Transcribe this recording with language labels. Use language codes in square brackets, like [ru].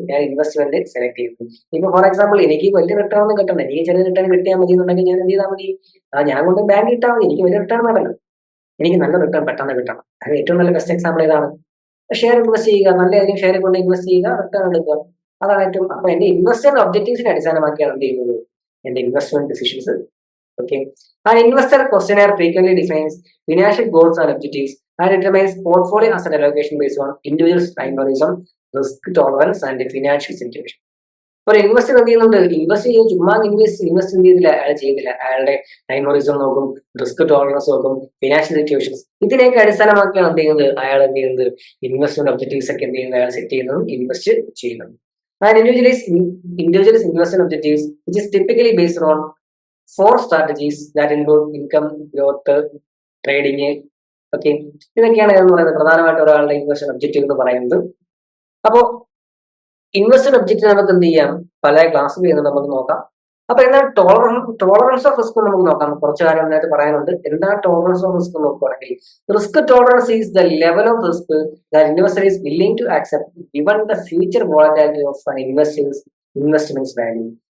[ml] ഞാൻ investment select ചെയ്യുന്നത്. ഇപ്പൊ ഫോർ എക്സാമ്പിൾ, എനിക്ക് വലിയ റിട്ടേൺ ഒന്നും കിട്ടണ്ട, എനിക്ക് ചെറിയ റിട്ടേൺ കിട്ടിയാൽ മതി എന്നുണ്ടെങ്കിൽ ഞാൻ എന്ത് ചെയ്താൽ മതി? ഞാൻ കൊണ്ട് ബാങ്ക് ഇട്ടാൽ മതി, എനിക്ക് വലിയ റിട്ടേൺ വേണ്ടല്ലോ. എനിക്ക് നല്ല റിട്ടേൺ പെട്ടെന്ന് കിട്ടണം. അത് ഏറ്റവും നല്ല ബെസ്റ്റ് എക്സാമ്പിൾ ഏതാണ്? ഷെയർ ഇൻവെസ്റ്റ് ചെയ്യുക, നല്ല ഏതെങ്കിലും ഷെയർ കൊണ്ട് ഇൻവെസ്റ്റ് ചെയ്യുക, റിട്ടേൺ എടുക്കുക. അതാണ് ഏറ്റവും. അപ്പൊ എന്റെ ഇൻവെസ്റ്റ്മെന്റ് ഒബ്ജക്റ്റീവ്സിനെ അടിസ്ഥാനമാക്കിയാണ് എന്ത് ചെയ്യുന്നത്? എന്റെ investment decisions. Okay. [en] An investor questionnaire frequently defines financial goals and objectives and determines portfolio asset allocation based on individual's primarism, risk tolerance, and financial situation. [ml] ഒരു ഇൻവെസ്റ്റർ എന്ത് ചെയ്യുന്നുണ്ട്? ഇൻവെസ്റ്റ് ചെയ്യും, ചുമ്മാ ഇൻവെസ്റ്റ് ചെയ്തില്ല, അയാൾ ചെയ്തില്ല. അയാളുടെ ടൈമറിസം നോക്കും, റിസ്ക് ടോളറൻസ് നോക്കും, ഫിനാൻഷ്യൽ സിറ്റുവേഷൻസ്, ഇതിനെയൊക്കെ അടിസ്ഥാനമാക്കിയാണ് എന്ത് ചെയ്യുന്നത്? അയാൾ എന്ത് ചെയ്യുന്നത്? ഇൻവെസ്റ്റ്മെന്റ് ഒബ്ജക്റ്റീവ്സ് ഒക്കെ എന്ത് ചെയ്യുന്നത്? അയാൾ സെറ്റ് ചെയ്യുന്നതും ഇൻവെസ്റ്റ് ചെയ്യുന്നതും. [en] And individual's investment objectives, which is typically based on 4 strategies that include income, growth, trading. [ml] Okay, ഇതൊക്കെയാണ് എന്ന് പറയുന്നത് പ്രധാനമായിട്ട് ഒരാളുടെ ഇൻവെസ്റ്റ്മെന്റ് ഒബ്ജക്റ്റീവ് എന്ന് പറയുന്നത്. അപ്പോ ഇൻവെസ്റ്റ്മെന്റ് ഒബ്ജക്റ്റീവ് നമുക്ക് എന്ത് ചെയ്യാം? പല ക്ലാസ് ചെയ്യുന്നത് നമുക്ക് നോക്കാം. അപ്പൊ എന്താണ് ടോളറൻസ് ഓഫ് റിസ്ക്? നമുക്ക് നോക്കാം. കുറച്ച് കാര്യം അതിനകത്ത് പറയാനുണ്ട്. എന്താണ് ടോളറൻസ് ഓഫ് റിസ്ക് നോക്കുകയാണെങ്കിൽ, [en] Risk tolerance is the level of risk that investor is willing to accept given the future volatility of an investment value.